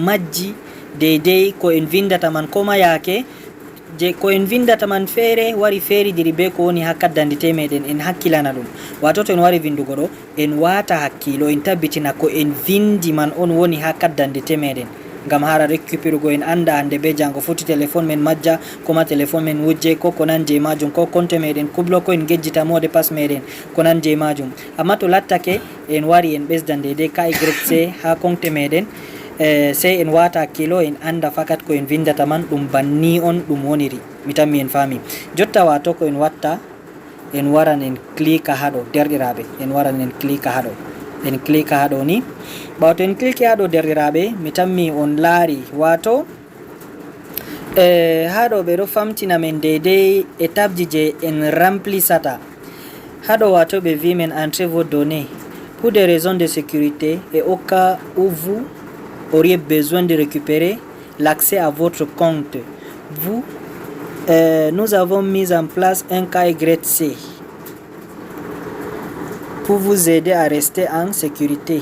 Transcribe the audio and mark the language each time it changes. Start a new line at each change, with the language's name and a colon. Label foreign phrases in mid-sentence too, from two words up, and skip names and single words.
Fula: majji deidei ko en vindata man koma yaake je ko en vindata man feere wari feeridiri be ko woni ha
French: carte d'identité
Fula: meɗen en hakkilana ɗum wato to en wari vindugo ɗo en wata hakkilo en tabbitina ko en vindi man on woni ha carte d'identité meɗen ngam hara récupérugo en anda hande be jango foti téléphone men majja koma téléphone men wujje ko ko nan je majum ko compte meɗen kublo ko en gejjita
French: mot de passe
Fula: meɗen ko nan je majum amma to lattake en wari en ɓesdan deidei KYC ha compte meɗen sei en wata hakkilo en anda fakat ko en vindata man ɗum banni on ɗum woniri mi tammi en fami jotta wato ko en watta en waran en clique haɗo derɗiraɓe en waran en clique haɗo en clique haɗo ni ɓawto en clique haɗo derɗiraɓe mi tammi on laari wato haɗo ɓe ɗo famtina men deidei étape ji je en remplisata haɗo wato ɓe vi men
French: entrez vos données pour des raisons de sécurité et au cas où vous auriez besoin de récupérer l'accès à votre compte. Nous avons mis en place un KYC pour vous aider à rester en sécurité.